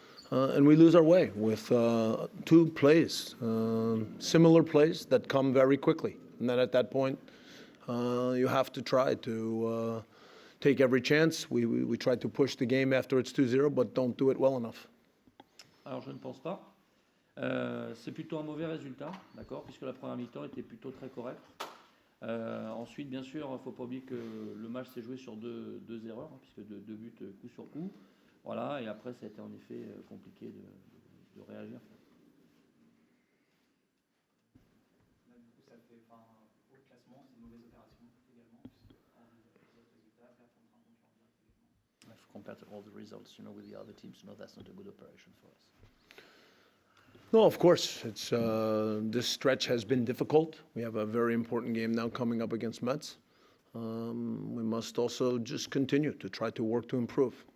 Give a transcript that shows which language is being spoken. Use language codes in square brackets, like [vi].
[en] And we lose our way with two plays, similar plays that come very quickly. And then at that point, you have to try to take every chance. We try to push the game after it's 2-0, but don't do it well enough. [fr] Alors je ne pense pas. C'est plutôt un mauvais résultat, d'accord, puisque la première mi-temps était plutôt très correcte. Ensuite, bien sûr, il ne faut pas oublier que le match s'est joué sur deux erreurs, hein, puisque deux buts coup sur coup. Voilà, et après, ça a été en effet compliqué de réagir. Ça fait, au classement, c'est une mauvaise opération également, puisqu'en vue des autres résultats, perdre contre un concurrent direct. [en] If compared to all the results, with the other teams, that's not a good operation for us. No, of course. It's this stretch has been difficult. We have a very important game now coming up against Mets. We must also just continue to try to work to improve.